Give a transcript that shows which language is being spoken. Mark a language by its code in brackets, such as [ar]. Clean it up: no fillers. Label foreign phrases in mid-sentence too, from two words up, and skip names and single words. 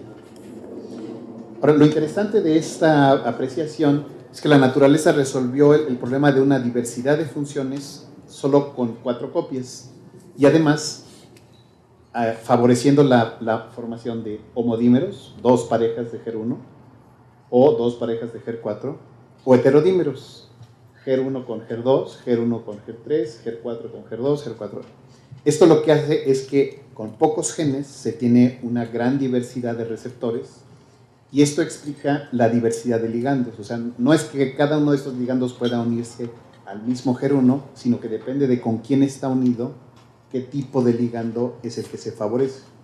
[es] Ahora, lo interesante de esta apreciación es que la naturaleza resolvió el problema de una diversidad de funciones solo con 4 copias y además favoreciendo la formación de homodímeros, 2 parejas de HER1 o 2 parejas de HER4, o heterodímeros, HER1 con HER2, HER1 con HER3, HER4 con HER2, HER4. Esto lo que hace es que con pocos genes se tiene una gran diversidad de receptores y esto explica la diversidad de ligandos. O sea, no es que cada uno de estos ligandos pueda unirse al mismo HER1, sino que depende de con quién está unido, qué tipo de ligando es el que se favorece.